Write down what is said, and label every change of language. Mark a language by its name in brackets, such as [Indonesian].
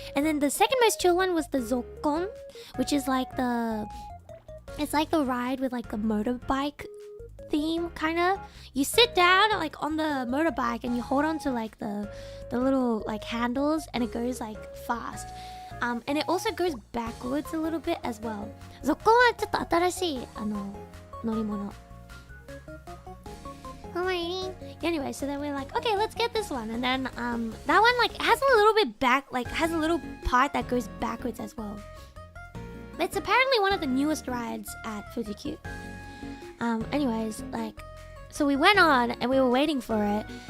[English] And then the second most chill one was the Zokkon, which is like it's like the ride with like the motorbike theme, kind of. You sit down like on the motorbike, and you hold on to like the little like handles, and it goes like fast. And it also goes backwards a little bit as well. [Japanese] Zokkon はちょっと新しい乗り物。 [English] Anyway, so then we're like, okay, let's get this one. And then that one like has a little bit has a little part that goes backwards as well. It's apparently one of the newest rides at Fujikyu. Anyways, like, so we went on and we were waiting for it.